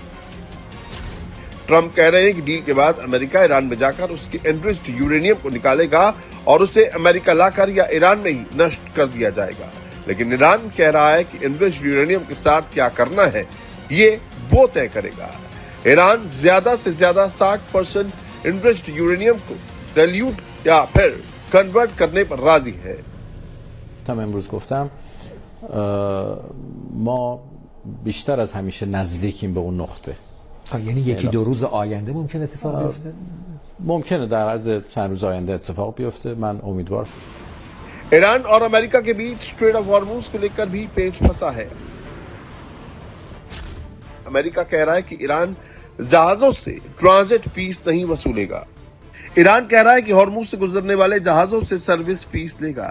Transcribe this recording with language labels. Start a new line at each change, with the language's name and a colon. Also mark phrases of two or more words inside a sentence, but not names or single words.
Hindi: ट्रंप कह रहे हैं कि डील के बाद अमेरिका ईरान में जाकर उसके
English: enriched uranium
Hindi: को निकालेगा और उसे अमेरिका लाकर या ईरान में ही नष्ट कर दिया जाएगा। लेकिन ईरान कह रहा है कि
English: enriched uranium
Hindi: के साथ क्या करना है ये वो तय करेगा। ईरान ज्यादा से ज्यादा 60%
English: enriched uranium
Hindi: को डाइल्यूट या फिर कन्वर्ट करने पर राजी है।
Persian: امروز گفتم ما بیشتر از همیشه نزدیکیم به اون نقطه. یعنی یکی دو روز آینده ممکن اتفاق بیفته؟ ممکنه در عرض چند روز آینده اتفاق بیفته. من امیدوارم.
Hindi: ईरान और अमेरिका के बीच स्ट्रेट ऑफ हॉर्मुज को लेकर भी पेंच फंसा है। अमेरिका कह रहा है कि ईरान जहाजों से
English: transit fees
Hindi: नहीं वसूलेगा। ईरान कह रहा है कि हॉर्मुज से गुजरने वाले जहाजों से
English: service fees
Hindi: लेगा।